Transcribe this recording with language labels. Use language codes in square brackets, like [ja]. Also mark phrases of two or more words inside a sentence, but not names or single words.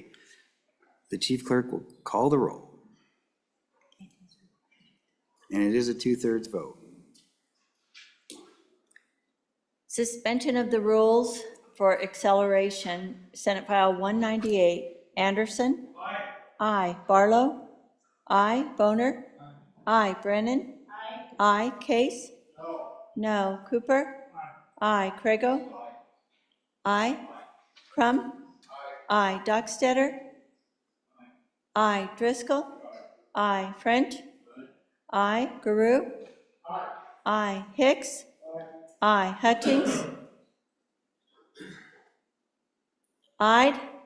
[en] The chief clerk will call the roll. And it is a 2/3 vote. Suspension of the rules for acceleration, Senate File 198. Anderson? Aye. Aye. Barlow? Aye. Boner? Aye. Brennan? Aye. Case? No. No. Cooper? Aye. Craigo? Aye. Crum? Aye. Dockstetter? Aye. Driscoll? Aye. French? Aye. Guru? Aye. Hicks? Aye. Hutchings? Aye.